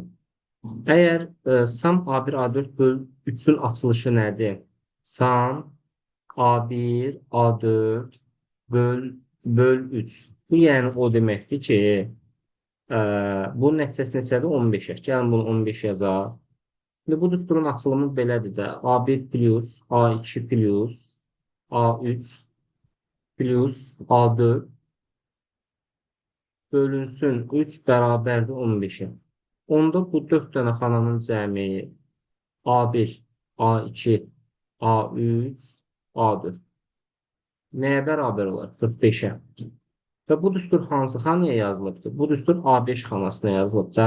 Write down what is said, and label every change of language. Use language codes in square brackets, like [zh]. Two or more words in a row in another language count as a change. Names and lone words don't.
[az] Əgər SAM A1 A4 böl 3-ün açılışı nədir? SAM A1 A4 böl 3. Bu yəni o deməkdir ki, bunun nəticəsi neçədir? 15-ə. Gəlin bunu 15 yazaq. Şimdi bu düsturun açılımı belədir də. A1 plus, A2 plus, A3 plus, A4 bölünsün 3 bərabərdir 15-ə. Onda bu 4 dənə xananın cəmi A1, A2, A3, A4 nəyə bərabər olar? 45-ə. Və bu düstur hansı xanaya yazılıbdır? Bu düstur A5 xanasına yazılıb da.